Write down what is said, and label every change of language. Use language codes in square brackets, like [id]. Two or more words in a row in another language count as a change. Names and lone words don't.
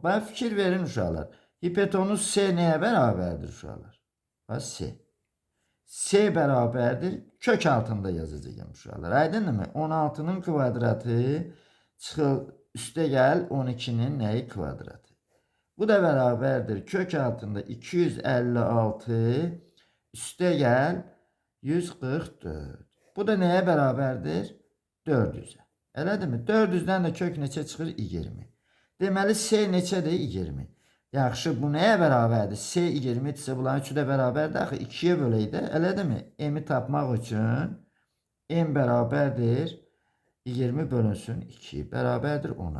[az] Bana fikir verin uşaqlar. Hipotenuz S nəyə bərabərdir uşaqlar? Bax, S. S bərabərdir. Kök altında yazacağım uşaqlar. Aydınmı? 16'nın kvadratı çıxıl üstə gəl 12'nin nəyi kvadratı? [tr] Bu da beraberdir. Kök altında 256 üste gel 144. Bu da neye beraberdir? 400'e. [az] Elədir mi? 400'den de kök neçə çıxır? 20. Deməli S neçədir? 20. Yaxşı, bu nəyə bərabərdir? S 20 ise bunların üçü də bərabərdir. Axı 2'yə böləkdə. Elədir mi? M'i tapmaq üçün M bərabərdir 20 bölünsün 2. Bərabərdir 10'a.